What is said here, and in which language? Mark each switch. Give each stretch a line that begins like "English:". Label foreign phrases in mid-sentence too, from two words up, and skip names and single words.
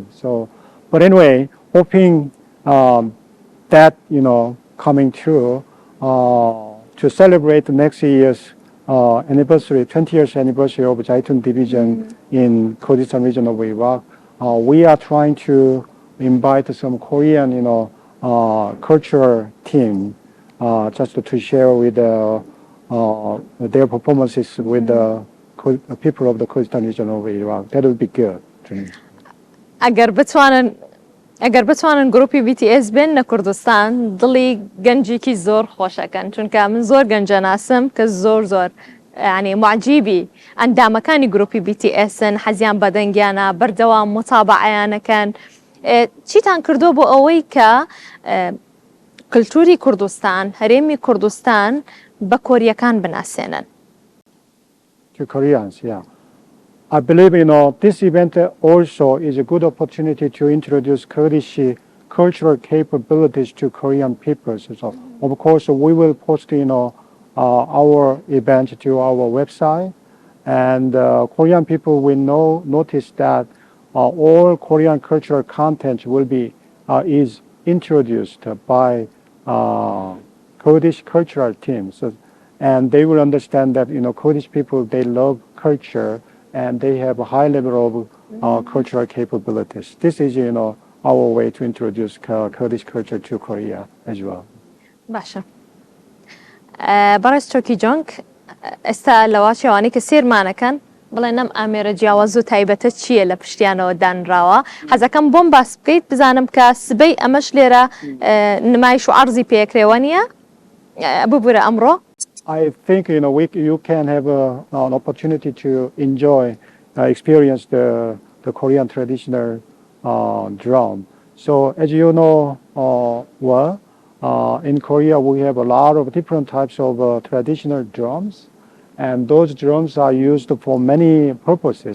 English: So, but anyway, hoping that, coming true to celebrate the next year's anniversary, 20 years anniversary of Zaitun division in Kurdistan region of Iraq. We are trying to invite some Korean, cultural team just to share with their performances with the people of the Kurdistan region of Iraq. That would be good.
Central Kurdish: ئەگەر بتوانن گروپی BTS بن لە کوردستان دڵی گەنجێکی زۆر خۆشەکەن چونکە من زۆر گەنجە ناسم کە زۆر
Arabic: ینی معجیبی
Central Kurdish: ئەندامەکانی گروپی BTSن حەزیان بەدەنگیانە بەردەوام متابعەیانەکەن چیتان کردو بۆ ئەوەی کە کللتوری کوردستان هەرێمی کوردستان بە کۆریەکان بناسێنن
English: To Koreans, yeah. I believe, this event also is a good opportunity to introduce Kurdish cultural capabilities to Korean people. So, of course, we will post, our event to our website, and Korean people will notice that all Korean cultural content will be is introduced by Kurdish cultural teams, and they will understand that Kurdish people, they love culture and they have a high level of cultural capabilities. This is our way to introduce Kurdish culture to Korea as well.
Central Kurdish: باشە بەڕێز چۆ کیجۆنگ ئێستا لەوا شێوانەی کە سێرمانەکەن بڵێ نەم ئامێرە جیاواز و تایبەتە چییە لە پشتیانەوە دانراوە حەزەکەم بۆم باس بکەیت بزانم کە سبەی ئەمەش لێرە نمایش و عەرزی پێکرێوە نیە ببوورە ئەمڕۆ
English: I think you can have an opportunity to enjoy, experience the Korean traditional drum. So as you know, in Korea we have a lot of different types of traditional drums, and those drums are used for many purposes.